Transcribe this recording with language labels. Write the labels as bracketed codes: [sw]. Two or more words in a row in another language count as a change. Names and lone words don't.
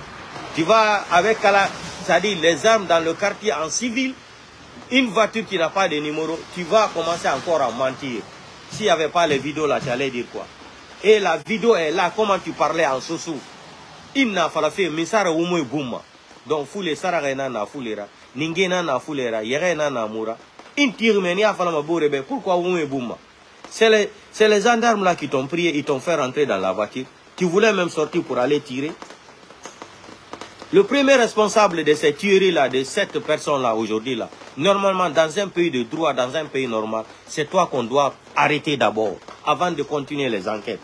[fr] Tu vas avec c'est-à-dire les armes dans le quartier en civil, une voiture qui n'a pas de numéro, tu vas commencer encore à mentir. S'il n'y avait pas les vidéos là, tu allais dire quoi? Et la vidéo est là, comment tu parlais en sousou. Il n'a pas fait, mais ça a bouma. [sus] Donc, foule saragena na foulera, ningena na foulera, yerena na moura. In tire meni a falama bourebe, [fr] pourquoi bouma? C'est les gendarmes là qui t'ont prié, ils t'ont fait rentrer dans la voiture. Tu voulais même sortir pour aller tirer. Le premier responsable de cette tuerie là, de cette personne là aujourd'hui là, normalement dans un pays de droit, dans un pays normal, c'est toi qu'on doit arrêter d'abord, avant de continuer les enquêtes.